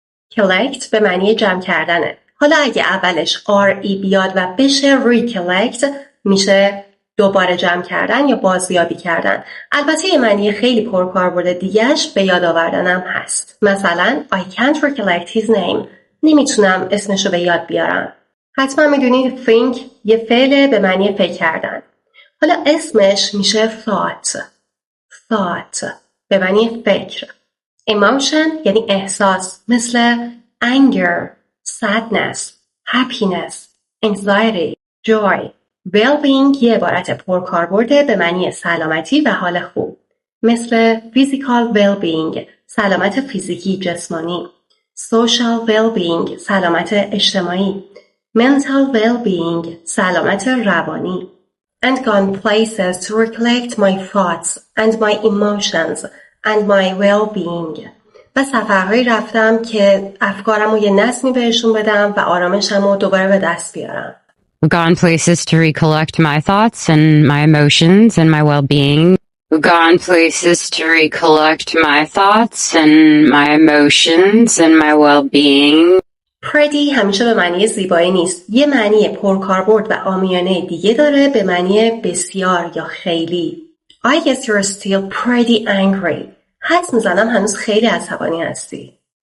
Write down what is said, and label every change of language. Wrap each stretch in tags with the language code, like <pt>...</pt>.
<fa>Collect به معنی جمع کردنه. حالا اگه اولش RE بیاد و بشه recollect میشه دوباره جمع کردن یا بازیابی کردن. البته یه معنی خیلی پرکاربرد دیگه‌اش به یاد آوردنم هست.</fa> <en>مثلا I can't recollect his name.</en> <fa>نمیتونم اسمشو به یاد بیارم. حتما میدونید think یه فعل به معنی فکر کردن. حالا اسمش میشه thought به معنی فکر. Emotion یعنی احساس مثل anger, sadness, happiness, anxiety, joy. Well-being یه عبارت پرکاربرد به معنی سلامتی و حال خوب مثل physical well-being سلامت فیزیکی جسمانی، social well-being سلامت اجتماعی، mental well-being سلامت روانی.</fa> <en>And gone places to recollect my thoughts and my emotions and my well-being.</en> <fa>و safharhai رفتم که افکارمو یه نظمی بهشون بدم و آرامشمو دوباره به دست بیارم.</fa> <en>gone places to recollect my thoughts and my emotions and my well-being. Gone places to recollect my thoughts and my emotions and my well-being.</en> <fa>Pretty همیشه به معنی زیبایی نیست. یه معنی پرکاربرد و عامیانه دیگه داره به معنی بسیار یا خیلی.</fa> <en>I guess you're still pretty angry.</en> <fa>حدس میزنم هنوز خیلی عصبانی هستی.</fa>